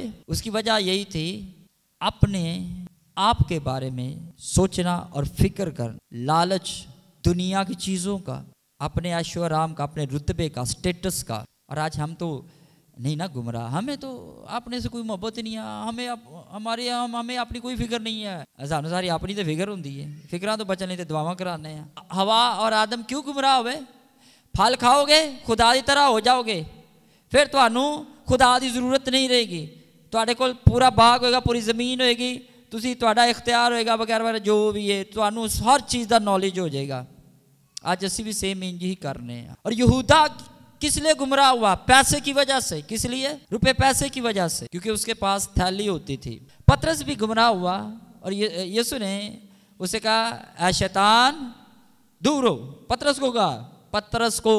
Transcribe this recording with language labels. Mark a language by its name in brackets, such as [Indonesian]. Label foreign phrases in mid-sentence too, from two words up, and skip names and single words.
[Urdu] اس کی وجہ یہی تھی اپنے آپ کے بارے میں سوچنا اور فکر کرنا، لالچ دنیا کی چیزوں کا، اپنے عیش و آرام کا، اپنے رتبے کا، سٹیٹس کا۔ اور آج ہم تو نہیں نا گمراہ، ہمیں تو اپنے سے کوئی محبت نہیں ہے، ہمیں اپنی کوئی فکر نہیں ہے، [Punjabi] سانو ساری اپنی تو فکر ہوندی ہے، فکراں تو بچن نہیں تے دعاواں کرانے ہیں۔ [Urdu] حوا اور آدم کیوں گمراہ ہوئے؟ [Punjabi] پھل کھاؤ گے خدا دی طرح ہو جاؤ گے، پھر تانوں خدا دی ضرورت نہیں رہے گی، تواڈے کول پورا باغ ہوئے گا، پوری زمین ہوئے گی، تسی تواڈا اختیار ہوئے گا وغیرہ وغیرہ جو بھی ہے، تانوں ہر چیز دا نالج ہو جائے گا۔ آج اسی بھی سیم انج ہی کرنے ہیں۔ [Urdu] اور یہودا کس لیے گمراہ ہوا؟ پیسے کی وجہ سے۔ کس لیے؟ روپے پیسے کی وجہ سے، کیونکہ اس کے پاس تھیلی ہوتی تھی۔ پطرس بھی گمراہ ہوا، اور یسوع نے اسے کہا اے شیطان دور ہو، پطرس کو کہا، پطرس کو۔